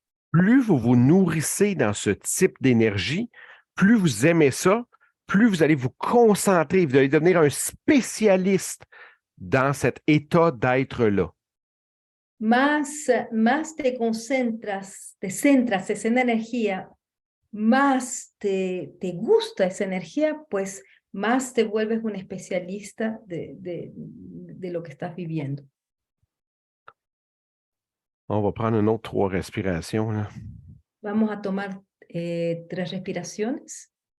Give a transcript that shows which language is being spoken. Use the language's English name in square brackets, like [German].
[French] Plus vous vous nourrissez dans ce type d'énergie, plus vous aimez ça, plus vous allez vous concentrer, vous allez devenir un spécialiste dans cet état d'être-là. [Spanish] Más te centras esa energía, más te gusta esa energía, pues más te vuelves un especialista de lo que estás viviendo. [French] On va prendre une autre 3 respirations, là. [Spanish] Vamos a tomar 3 respiraciones.